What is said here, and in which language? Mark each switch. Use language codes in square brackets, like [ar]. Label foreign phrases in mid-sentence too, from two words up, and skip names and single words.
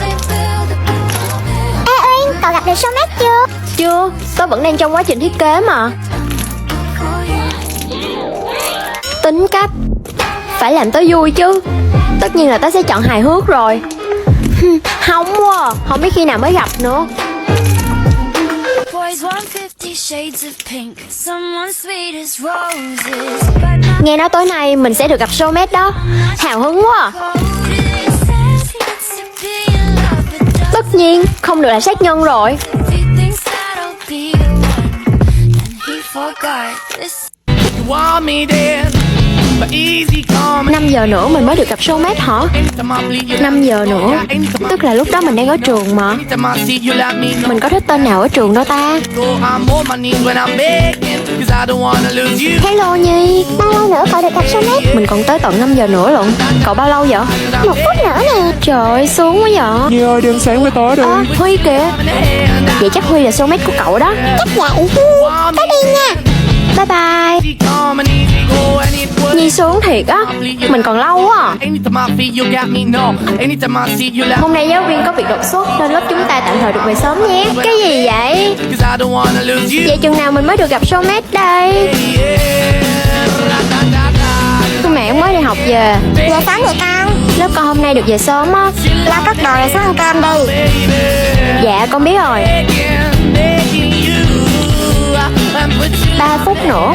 [vi] Ê Uyên, cậu gặp được showmate chưa? Chưa, tôi vẫn đang trong quá trình thiết kế mà. Tính cách phải làm tớ vui chứ. Tất nhiên là tớ sẽ chọn hài hước rồi. Hóng quá, không biết khi nào mới gặp nữa. [en] Boys want 50 shades of pink, someone sweet as roses, but my [vi] Nghe nói tối nay mình sẽ được gặp showmate đó. Hào hứng quá. Tất nhiên không được là sát nhân rồi. [en] he thinks that I'll be the one. forgot this. You want me then, but easy come. [vi] 5 giờ nữa mình mới được gặp soulmate hả? [en] Anytime I bleed, you [vi] 5 giờ nữa, tức là lúc đó mình đang ở trường mà. [en] anytime I see you, let me know. [vi] Mình có thích tên nào ở trường đâu ta? [en] Go, I'm on my knees when I'm begging, 'cause I don't wanna lose you. [vi] Hello Nhi, Bao lâu nữa cậu được gặp soulmate? mình còn tới tận 5 giờ nữa lận. Cậu bao lâu vậy? 1 phút nữa nè. Trời ơi, sướng quá vậy. Nhi ơi, đi ăn sáng với tớ đi. Huy kìa. Vậy chắc Huy là soulmate của cậu đó. Chắc vậy. Tớ đi nha. [en] Bye bye. Easy come and easy go, and it was. [vi] Nhi sướng thiệt á. Mình còn lâu quá à. [en] Anytime I feel you got me, no. Anytime I see you, let [vi] Hôm nay giáo viên có việc đột xuất nên lớp chúng ta tạm thời được về sớm nhé. Cái gì vậy? [en] 'cause I don't wanna lose you. [vi] Vậy chừng nào mình mới được gặp soulmate đây? [en] Yeah. [vi] Tôi mẹ mới đi học về. Giờ sáng vậy con. Lớp con hôm nay được về sớm á. Lo cất đồ rồi xuống ăn cơm đi. Dạ con biết rồi. 3 phút nữa.